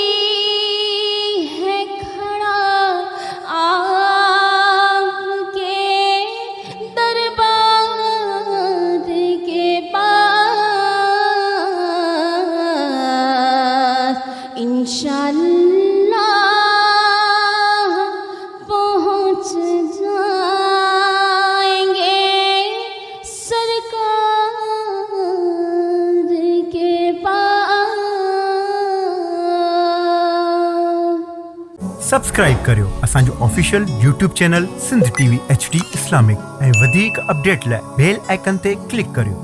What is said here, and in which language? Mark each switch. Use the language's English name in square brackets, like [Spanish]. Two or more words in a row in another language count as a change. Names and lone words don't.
[Urdu] ہے کھڑا آپ کے دربار کے پاس، انشاءاللہ پہنچ جائیں گے سرکار کے پاس۔ [Sindhi] سبسڪرائب ڪريو اسان جو [English] official YouTube channel [Sindhi] سنڌ TV HD اسلامڪ ۽ وڌيڪ اپڊيٽ لاءِ [English] bell icon [Sindhi] تي ڪلڪ ڪريو.